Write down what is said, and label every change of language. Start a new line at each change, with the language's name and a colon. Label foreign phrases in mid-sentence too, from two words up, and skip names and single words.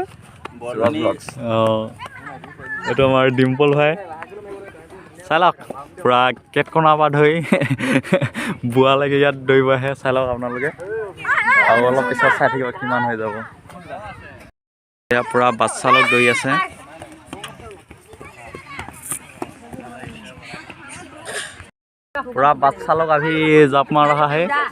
Assamese: অঁ, এইটো আমাৰ ডিম্পল ভাই। চাই লওক পূৰা কেটকণাৰ পৰা ধৰি বোৱালৈকে ইয়াত দৌৰিব আহে। চাই লওক আপোনালোকে, আৰু অলপ পিছত চাই থাকিব কিমান হৈ যাব। এয়া পূৰা বাচ্চালক দৌৰি আছে।
Hindi: पूरा बादशाह लोग अभी जप मार रहा है।